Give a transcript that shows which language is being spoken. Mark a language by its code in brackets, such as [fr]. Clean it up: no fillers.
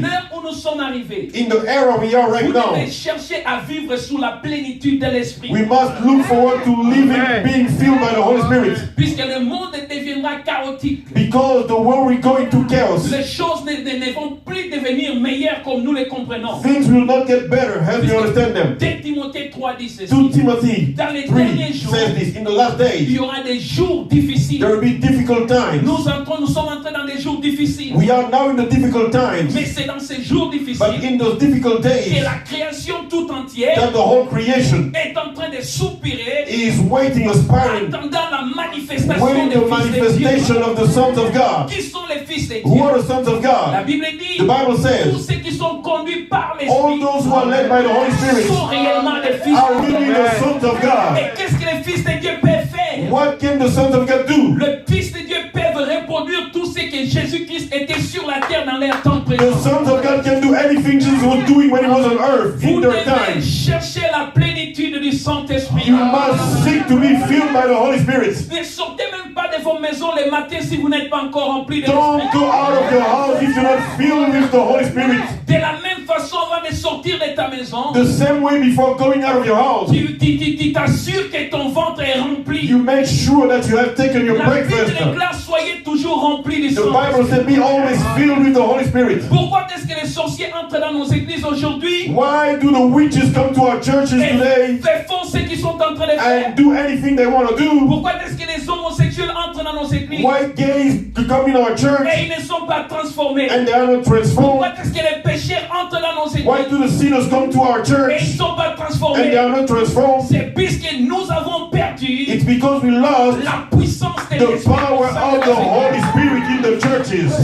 [fr] l'heure où nous sommes arrivés, [en] In the era we are right [fr] vous [en] now, [fr] devez chercher à vivre sous la plénitude de l'Esprit. [en] we must look forward to living, being filled by the Holy Spirit. [fr] Puisque le monde deviendra chaotique. [en] Because the world will go into chaos. [fr] Les choses ne vont plus devenir meilleures comme nous les comprenons. [en] Things will not get better. Help you understand them. [fr] 2 Timothée 3 dit [en] 2 [fr] ceci. [en] Timothy [fr] Dans les [en] 3 [fr] derniers jours, [en] says this. In the last [fr] il [en] days, [fr] y aura des jours difficiles. [en] there will be difficult times. [fr] Nous sommes entrés dans des jours difficiles. [en] We are now in the difficult times. [fr] Mais c'est dans ces jours [en] But [fr] difficiles [en] in those difficult [fr] que [en] days, [fr] la création tout entière [en] that the whole creation [fr] est en train de soupirer, [en] is waiting, aspiring, [fr] attendant la manifestation [en] waiting [fr] des [en] the [fr] fils de [en] manifestation [fr] Dieu. [en] of the sons of God. [fr] Qui sont les fils de [en] Who [fr] Dieu? [en] are the sons of [fr] La [en] God? [fr] Bible dit, [en] The Bible [fr] tous [en] says, [fr] ceux qui sont conduits par [en] all [fr] l'Esprit [en] those who are led by the Holy Spirit [fr] sont réellement des fils [en] are [fr] de Dieu. [en] really the sons of God. [fr] Et qu'est-ce que les fils de Dieu peuvent faire? [en] What can the sons of God do? [fr] Le fils de Dieu peuvent reproduire tout ce que Jésus-Christ était sur la terre dans leur temps [en] The [fr] présent. [en] sons of God can do anything Jesus was doing when he was on earth [fr] Vous [en] in their [fr] devez [en] time. [fr] chercher la plénitude du Saint-Esprit. [en] You must seek to be filled by the Holy Spirit. [fr] Ne sortez même pas de vos maisons les matins si vous n'êtes pas encore rempli de [en] Don't [fr] l'Esprit. [en] go out of your house if you're not filled with the Holy Spirit. [fr] De la même façon, avant de sortir de ta maison, [en] The same way before going out of your house, [fr] tu t'assures que ton ventre est rempli. [en] you make sure that you have taken your [fr] La Bible [en] breakfast. [fr] déclare, soyez toujours remplis du [en] The Bible [fr] Saint-Esprit. [en] said, be always filled with the Holy Spirit. [fr] Pourquoi est-ce que les sorciers entrent dans nos églises aujourd'hui [en] Why do the witches come to our churches today [fr] et font ce qu'ils sont en train de faire? [en] and do anything they want to do? [fr] Pourquoi est-ce que les homosexuels entrent dans nos églises [en] Why gays to come in our church [fr] et ils ne sont pas transformés? [en] and they are not transformed? [fr] Pourquoi est-ce que les pécheurs entrent dans nos [en] Why [fr] églises [en] do the sinners come to our [fr] et [en] church [fr] ils ne sont pas [en] and [fr] transformés? [en] they are not transformed? [fr] C'est puisque nous avons perdu [en] It's because we lost [fr] la puissance de [en] the [fr] l'Esprit [en] power of the Holy Spirit in the churches.